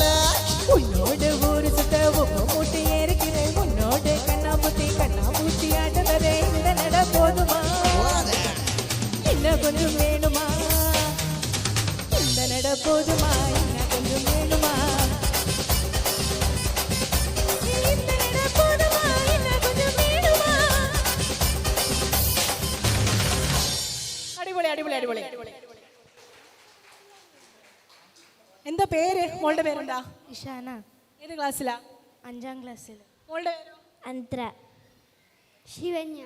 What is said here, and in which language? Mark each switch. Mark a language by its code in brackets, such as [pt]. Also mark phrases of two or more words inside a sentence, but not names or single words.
[ta] உன்னோட ஊரு சுத்த உப்பு மூட்டி ஏறிக்கிறேன் உன்னோட கண்ணாமூச்சி ஆட்ட வரேன் இந்த நட போதுமா இன்னும் கொஞ்சம் வேணுமா இந்த நட போதுமா இன்னும் கொஞ்சம் வேணுமா இந்த நட போதுமா இன்னும் கொஞ்சம் வேணுமா [ml] അടിപൊളി അടിപൊളി അടിപൊളി എന്താ പേര് മോളുടെ പേരെന്താ ഇഷാന ഏത് ക്ലാസ്സിലാ 5ാം ക്ലാസ്സിൽ മോളുടെ പേരോ അന്ത്ര ശിവന്യ